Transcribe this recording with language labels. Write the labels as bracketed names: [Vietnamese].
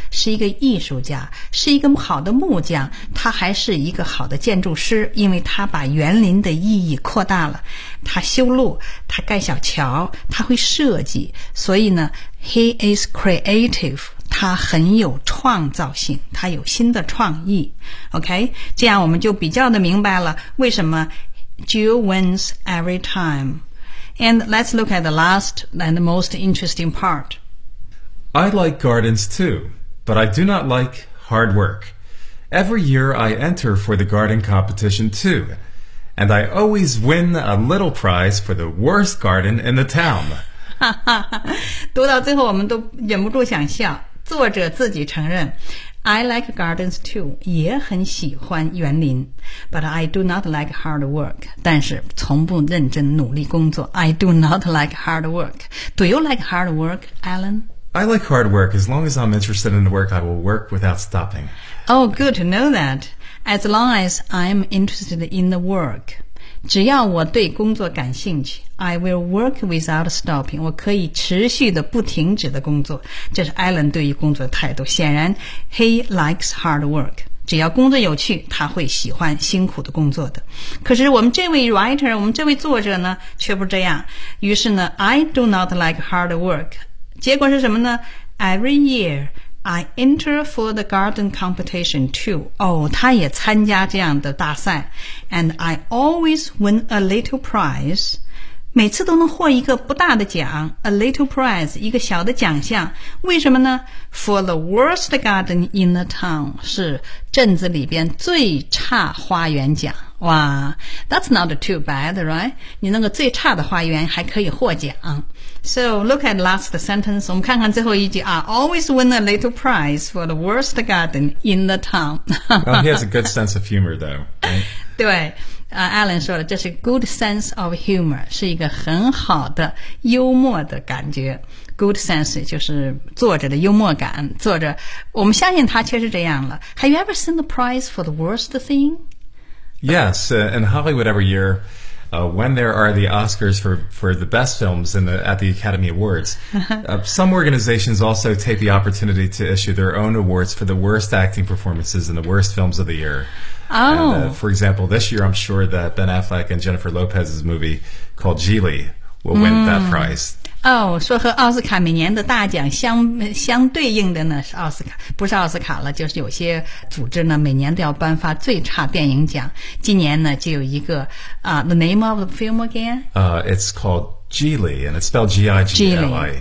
[Chinese] 是一个艺术家，是一个好的木匠，他还是一个好的建筑师，因为他把园林的意义扩大了。他修路，他盖小桥，他会设计，所以呢 ， [English] he is creative， [Chinese] 他很有创造性，他有新的创意。 OK， 这样我们就比较的明白了为什么。 [English] Jill wins every time. And let's look at the last and the most interesting part. I like gardens too, but I do not like hard work. Every year I enter for the garden competition too, and I always win a little prize for the worst garden in the town. [Chinese] 读到最后我们都忍不住想笑，作者自己承认 [English] I like gardens too, [Chinese] 也很喜欢园林 [English] but I do not like hard work, [Chinese] 但是从不认真努力工作 [English] I do not like hard work. Do you like hard work, Alan? I like hard work. As long as I'm interested in the work, I will work without stopping. Oh, good to know that. As long as I'm interested in the work, [Chinese] 只要我对工作感兴趣 [English] I will work without stopping. [Chinese] 我可以持续的不停止的工作。这是 Alan 对于工作的态度。显然 [English] he likes hard work. [Chinese] 只要工作有趣他会喜欢辛苦的工作的。可是我们这位 writer, 我们这位作者呢却不这样。于是呢 [English] I do not like hard work. [Chinese] 结果是什么呢 [English] ？Every year I enter for the garden competition too. [Chinese] 他也参加这样的大赛 [English] ，and I always win a little prize. [Chinese] 每次都能获一个不大的奖 , [English] a little prize, [Chinese] 一个小的奖项。为什么呢 ? [English] for the worst garden in the town, [Chinese] 是镇子里边最差花园奖。 [English] 哇 ,that's not too bad, right? [Chinese] 你那个最差的花园还可以获奖。 [English] So, look at last sentence, [Chinese] 我们看看最后一句 [English] ,I always win a little prize for the worst garden in the town. Well, he has a good sense of humor though, right? [Chinese] 对。Alan 说了这是 [English] good sense of humor [Chinese] 是一个很好的幽默的感觉 good sense 就是作者的幽默感作者我们相信他确实这样了 [English] Have you ever seen the prize for the worst thing? Yes, in Hollywood every year when there are the Oscars for the best films at the Academy Awards some organizations also take the opportunity to issue their own awards for the worst acting performances and the worst films of the yearfor example, this year I'm sure that Ben Affleck and Jennifer Lopez's movie called Geely will win that prize. [Chinese] 说和奥斯卡每年的大奖 相对应的呢是奥斯卡不是奥斯卡了就是有些组织呢每年都要颁发最差电影奖。今年呢就有一个 [English] the name of the film again? It's called Geely, and it's spelled G-I-G-L-I.